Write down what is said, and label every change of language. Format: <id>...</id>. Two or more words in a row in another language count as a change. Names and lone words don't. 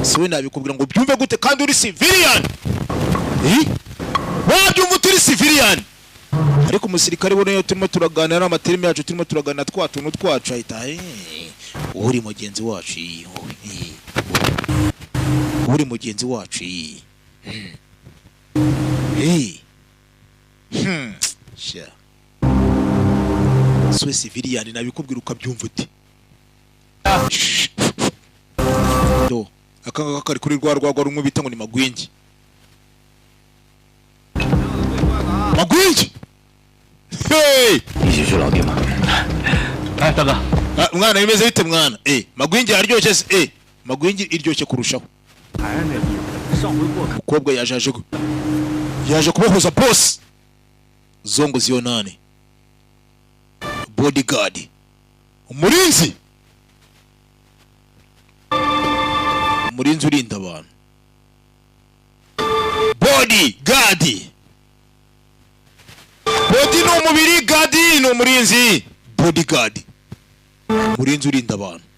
<rw>siwe nabikubwira ngo byumve gute kandi uri civilian wabyumva utiri civilian ariko umusirikare bo nayo turimo turaganira amaterime yacu turimo turagana twatuntu twacu ahita uri mugenzi wacu uri mugenzi wacu sha siwe civilian nabikubwira ukabyumva uti do akanga kari kuri rwagwa rumwe bita ngo ni magwingi hey</rw> <zh>一起去老地吗？哎，大哥，</zh> <rw>mwana bimeze bite mwana magwingi aryoshye se magwingi iryoshye kurushaho ukobwa yaje kubahuza boss zongo zionane bodyguard umurinzi urinda abantu</rw> <en>bodyguard body</en> <rw>no umubiri guard no umurinzi bodyguard umurinzi urinda abantu</rw>